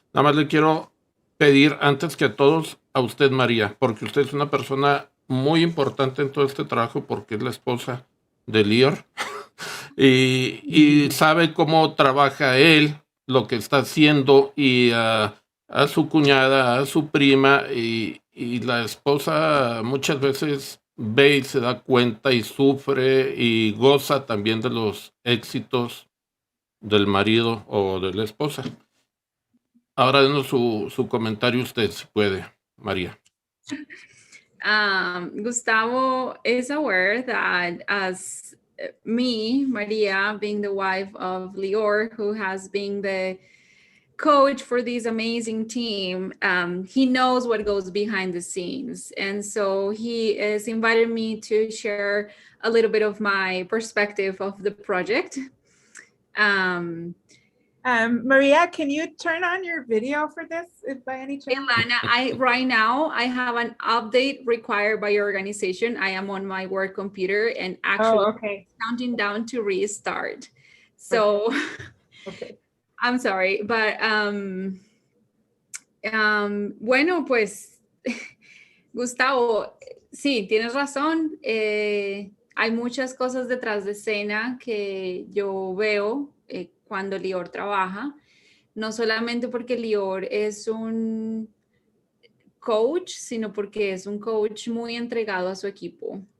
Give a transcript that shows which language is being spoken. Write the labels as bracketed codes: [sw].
[es] Nada más le quiero pedir antes que a todos a usted, María, porque usted es una persona muy importante en todo este trabajo porque es la esposa de Lior y sabe cómo trabaja él, lo que está haciendo y a su cuñada, a su prima y la esposa muchas veces ve y se da cuenta y sufre y goza también de los éxitos del marido o de la esposa. Ahora denos su comentario usted, si puede, María. [en] Gustavo is aware that as me, Maria, being the wife of Lior, who has been the coach for this amazing team, he knows what goes behind the scenes. And so he has invited me to share a little bit of my perspective of the project. Maria, can you turn on your video for this, if by any chance? Ilana, right now I have an update required by your organization. I am on my work computer and actually counting down to restart. So okay. I'm sorry, but [es] bueno, pues Gustavo, sí, tienes razón. Hay muchas cosas detrás de escena que yo veo cuando Lior trabaja, no solamente porque Lior es un coach, sino porque es un coach muy entregado a su equipo.